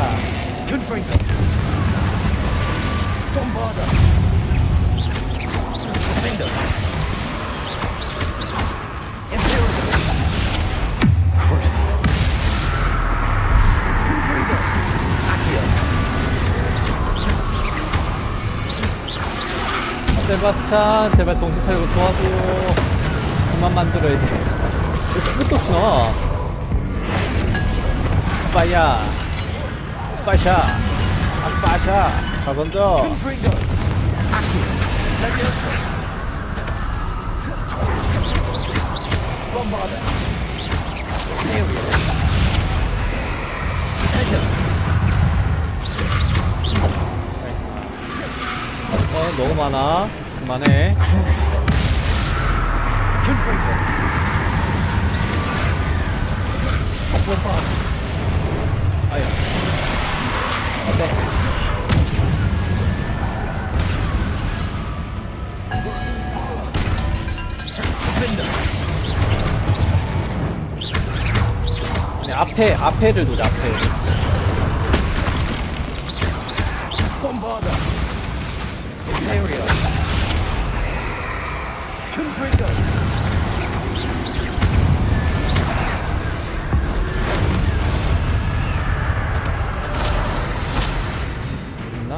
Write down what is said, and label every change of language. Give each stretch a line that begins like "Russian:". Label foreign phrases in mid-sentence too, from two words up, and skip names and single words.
English: Confringo. Bombarda. Defender. Imperial. Crucio. Confringo. Accio.
Korean: 세바스찬 제발 정신 차리고 도와줘. 그만 만들어야 돼. 왜 끝도 없이 나와? 빠야. 빠샤. 안 빠샤. 다 던져.
English: Confringo. Accio. Leviosa. Bombarda. Imperial. Defender.
Korean: 너무 많아. 그만해.
English: Confringo. Bombarda.
Korean: 아야. 네. 아니, 앞에를 놓자, 앞에.
English: Bombarda. Imperial. Confringo.
Korean: 있나?